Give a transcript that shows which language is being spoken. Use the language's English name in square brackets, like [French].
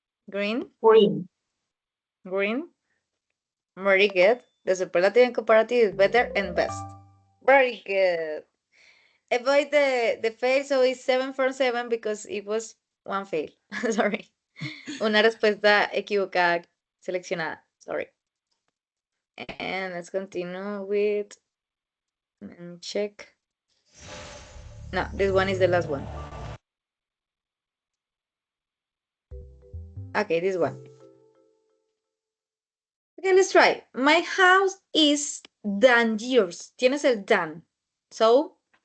[English] Green, Green. green. Very good. The superlative and comparative is better and best. Very good. Avoid the fail, so it's 7 from 7 because it was one fail. Sorry. [Spanish] Una respuesta equivocada seleccionada. [English] Sorry. And let's continue with and check. No, this one is the last one. Okay, this one. Okay, let's try. My house is than yours. [Spanish] Tienes el [English] than. So,